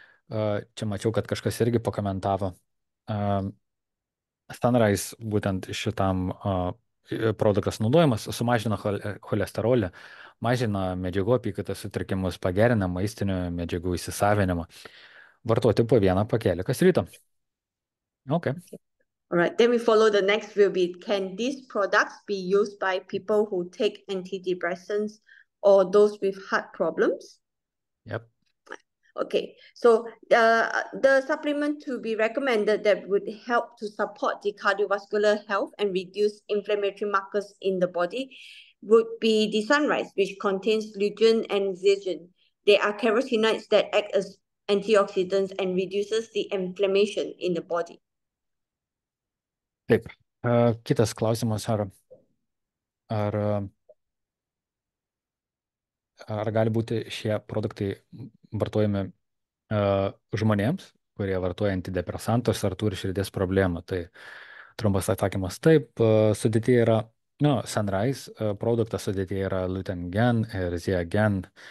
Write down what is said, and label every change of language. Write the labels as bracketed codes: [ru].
[lt] Čia mačiau, kad kažkas irgi pakomentavo. Sunrise būtent šitam produktas naudojimas sumažina cholesterolį, mažina medžiagų apykaitos sutrikimus, pagerina maistinių medžiagų įsisavinimą. Vartoti po vieną pakelį kas rytą. [en] Okay. All right, then we follow the next will be, can these products be used by people who take antidepressants or those with heart problems? Yep. Okay, so the supplement to be recommended that would help to support the cardiovascular health and reduce inflammatory markers in the body would be the Sunrise, which contains lutein and zeaxanthin. They are carotenoids that act as antioxidants and reduces the inflammation in the body. [lt] Taip. Kitas klausimas, ar gali būti šie produktai vartojami žmonėms, kurie vartoja antidepresantus ar turi širdies problemą? Tai trumpas atsakymas taip, sudėtyje yra, Sunrise produktas sudėtyje yra lutein ir zeaxanthin.